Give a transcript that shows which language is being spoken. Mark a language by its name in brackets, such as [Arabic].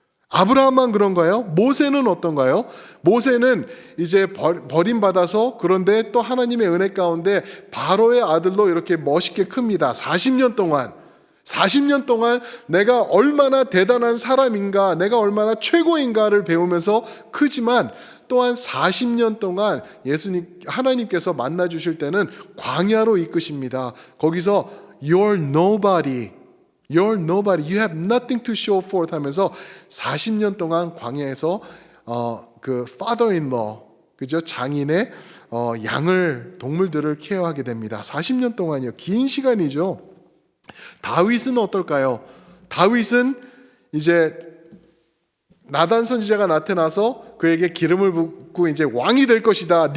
[Korean] 아브라함만 그런가요? 모세는 어떤가요? 모세는 이제 버림받아서 그런데 또 하나님의 은혜 가운데 바로의 아들로 이렇게 멋있게 큽니다. 40년 동안 내가 얼마나 대단한 사람인가, 내가 얼마나 최고인가를 배우면서 크지만 또한 40년 동안 하나님께서 만나 주실 때는 광야로 이끄십니다. 거기서 [English] You're nobody, you have nothing to show forth [Korean] 하면서 40년 동안 광야에서 그 [English] father-in-law, [Korean] 그죠? 장인의 동물들을 케어하게 됩니다. 40년 동안이요. 긴 시간이죠. 다윗은 어떨까요? 다윗은 이제 나단 선지자가 나타나서 그에게 기름을 붓고 이제 왕이 될 것이다.